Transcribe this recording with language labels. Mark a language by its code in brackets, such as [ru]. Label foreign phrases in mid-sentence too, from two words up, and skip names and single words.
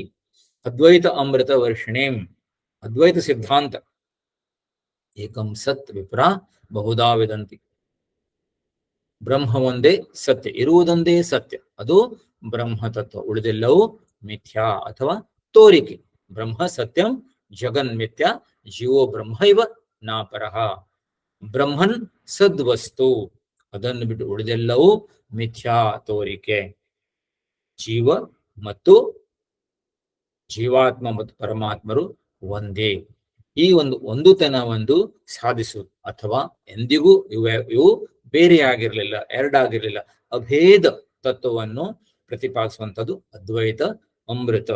[sa] ಅದ್ವೈತ ಅಮೃತ ವರ್ಷಿಣೀಂ, ಅದ್ವೈತ ಸಿದ್ಧಾಂತ. ಏಕಂ ಸತ್ ವಿಪ್ರ ಬಹುಧಾ ವಿದಂತಿ, [kn] ಬ್ರಹ್ಮ ಒಂದೇ ಸತ್ಯ, ಇರುವುದೊಂದೇ ಸತ್ಯ, ಅದು ಬ್ರಹ್ಮ ತತ್ವ, ಉಳಿದೆಲ್ಲವೂ ಮಿಥ್ಯಾ ಅಥವಾ ತೋರಿಕೆ. [sa] ಬ್ರಹ್ಮ ಸತ್ಯಂ ಜಗನ್ಮಿಥ್ಯ, ಜೀವೋ ಬ್ರಹ್ಮೈವ ನಾಪರಃ. [kn] ಬ್ರಹ್ಮನ್ ಸದ್ವಸ್ತು, ಅದನ್ನು ಬಿಟ್ಟು ಉಳಿದೆಲ್ಲವೂ ಮಿಥ್ಯಾ ತೋರಿಕೆ. ಜೀವ ಮತ್ತು ಜೀವಾತ್ಮ ಮತ್ತು ಪರಮಾತ್ಮರು ಒಂದೇ. ಈ ಒಂದುತನವನ್ನು ಸಾಧಿಸುವುದು, ಅಥವಾ ಎಂದಿಗೂ ಇವು ಬೇರೆಯಾಗಿರ್ಲಿಲ್ಲ, ಎರಡಾಗಿರ್ಲಿಲ್ಲ, ಅಭೇದ ತತ್ವವನ್ನು ಪ್ರತಿಪಾದಿಸುವಂಥದ್ದು ಅದ್ವೈತ ಅಮೃತ.